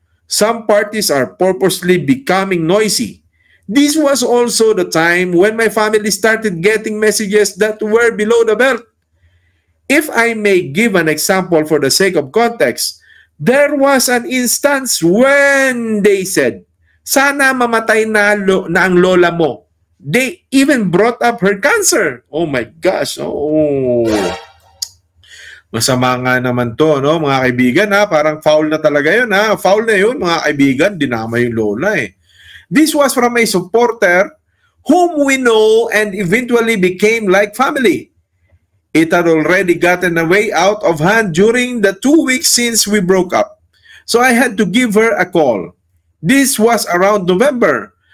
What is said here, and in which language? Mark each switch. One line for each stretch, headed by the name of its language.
English: Some parties are purposely becoming noisy. This was also the time when my family started getting messages that were below the belt. If I may give an example for the sake of context, there was an instance when they said,
Filipino: 'Sana mamatay na ang lola mo.'
English: They even brought up her cancer." Oh my gosh. Oh.
Filipino: Masama nga naman to, no, mga kaibigan, ha? Parang foul na talaga yun, ha? Foul na yun, mga kaibigan, dinama yung lola, eh.
English: This was from a supporter whom we know and eventually became like family. It had already gotten a way out of hand during the 2 weeks since we broke up. So I had to give her a call. This was around November.